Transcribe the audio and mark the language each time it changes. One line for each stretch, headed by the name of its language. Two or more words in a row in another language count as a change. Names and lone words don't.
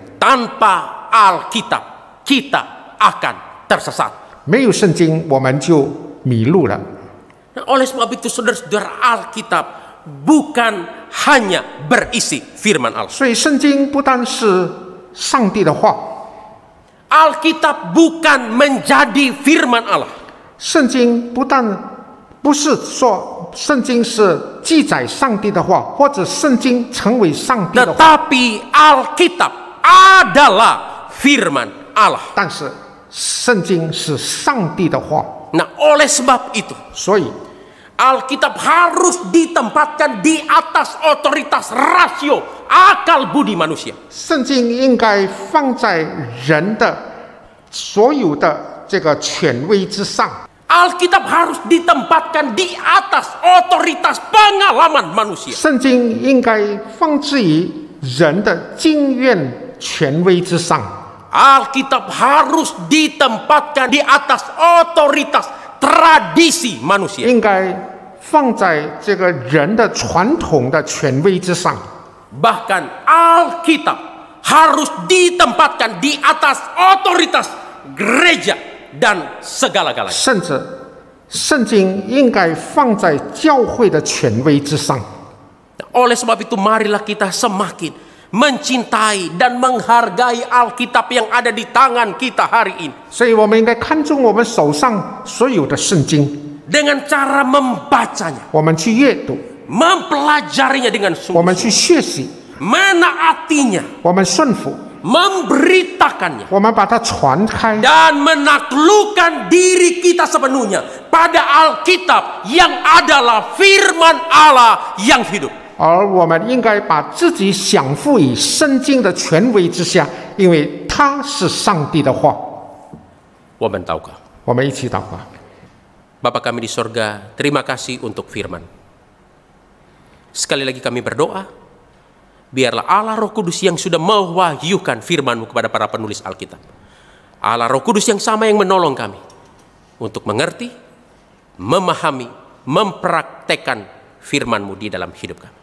Indonesian: Tanpa Alkitab kita akan tersesat.
Chinese: 没有圣经，我们就迷路了。
Indonesian: Oleh sebab itu, saudara-saudara, Alkitab bukan hanya berisi firman Allah.
Chinese: 所以，圣经不单是上帝的话，
Indonesian: Alkitab bukan menjadi firman Allah.
Chinese: 圣经不是说圣经是记载上帝的话，或者圣经成为上帝的话，
Indonesian: Tetapi Alkitab adalah firman Allah.
Chinese: 但是圣经是上帝的话，
Indonesian: Nah, oleh sebab itu,
Chinese: 所以
Indonesian: Alkitab harus ditempatkan di atas otoritas rasio akal budi manusia.
Chinese: 圣经应该放在人的所有的这个权威之上。
Indonesian: Alkitab harus ditempatkan di atas otoritas pengalaman manusia.
Chinese: 圣经应该放置于人的经验权威之上。
Indonesian: Alkitab harus ditempatkan di atas otoritas tradisi manusia.
Chinese: 应该放在这个人的传统的权威之上。
Indonesian: Bahkan Alkitab harus ditempatkan di atas otoritas gereja dan segala-galanya.
Chinese: 甚至圣经应该放在教会的权威之上。
Indonesian: Oleh sebab itu marilah kita semakin mencintai dan menghargai Alkitab yang ada di tangan kita hari ini.
Chinese: 所以我们应该看重我们手上所有的圣经，
Indonesian: Dengan cara membacanya,
Chinese: 我们去阅读，
Indonesian: mempelajarinya dengan
Chinese: 我们
Indonesian: sungguh,
Chinese: 去学习，
Indonesian: menaatinya,
Chinese: 我们顺服，
Indonesian: memberitakannya,
Chinese: 我们把它传开，
Indonesian: dan menaklukkan diri kita sepenuhnya pada Alkitab yang adalah firman Allah yang hidup.
Chinese: 而我们应该把自己降服于圣经的权威之下，因为它是上帝的话。
Indonesian: Waban taukah?
Chinese: 我们一起祷告。
Indonesian: Bapa kami di sorga, terima kasih untuk firman. Sekali lagi kami berdoa, biarlah Allah Roh Kudus yang sudah mewahyukan firman-Mu kepada para penulis Alkitab. Allah Roh Kudus yang sama yang menolong kami untuk mengerti, memahami, mempraktekkan firman-Mu di dalam hidup kami.